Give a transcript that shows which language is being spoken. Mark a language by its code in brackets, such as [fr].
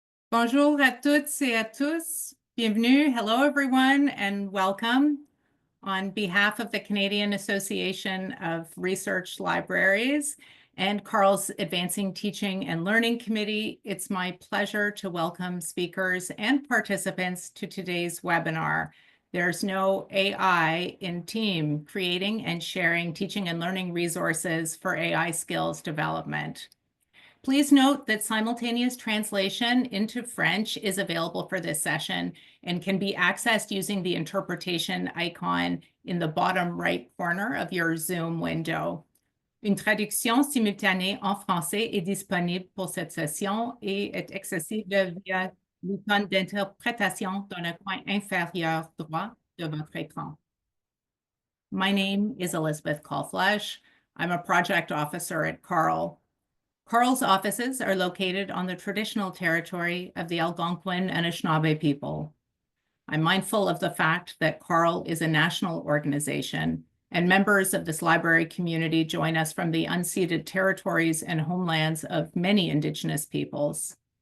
[fr] Bonjour à toutes et à tous. Bienvenue. [en] Hello, everyone, and welcome. On behalf of the Canadian Association of Research Libraries and Carl's Advancing Teaching and Learning Committee, it's my pleasure to welcome speakers and participants to today's webinar. There's no AI in team creating and sharing teaching and learning resources for AI skills development. Please note that simultaneous translation into French is available for this session and can be accessed using the interpretation icon in the bottom right corner of your Zoom window. [fr] Une traduction simultanée en français est disponible pour cette session et est accessible via l'icône d'interprétation dans le coin inférieur droit de votre écran. [en] My name is Elizabeth Kalflesh. I'm a project officer at CARL. CARL's offices are located on the traditional territory of the Algonquin and Anishinaabe people. I'm mindful of the fact that CARL is a national organization, and members of this library community join us from the unceded territories and homelands of many Indigenous peoples.